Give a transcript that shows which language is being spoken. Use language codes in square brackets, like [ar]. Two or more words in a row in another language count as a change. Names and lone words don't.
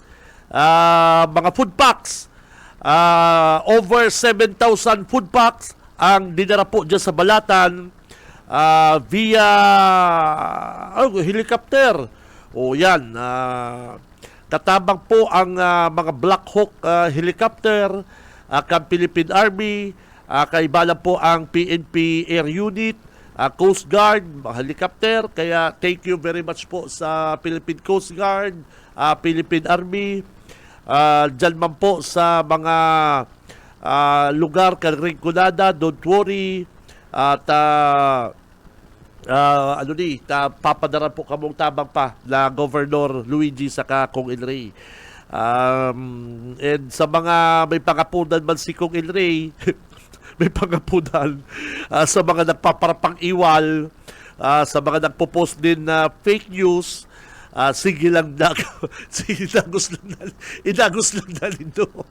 [bik] Mga [en] food packs, over 7,000 food packs [bik] ang dinara po dyan sa Balatan [en] via helicopter. [bik] Yan. Katabang po ang mga Black Hawk helicopter, kang Philippine Army, kaibalan po ang PNP Air Unit, Coast Guard, mga helicopter. [en] Kaya thank you very much po sa Philippine Coast Guard, Philippine Army. [bik] Dyan man po sa mga lugar kang Rinconada, [en] don't worry. [bik] At papadaran po kamong tabang pa na Governor Luigi saka Kong El Rey. And sa mga may pangapunan man si Kong El Rey, may pangapunan sa mga nagpaparapang iwal, sa mga nagpo-post din na [en] fake news, [bik] sige lang inagos lang nito.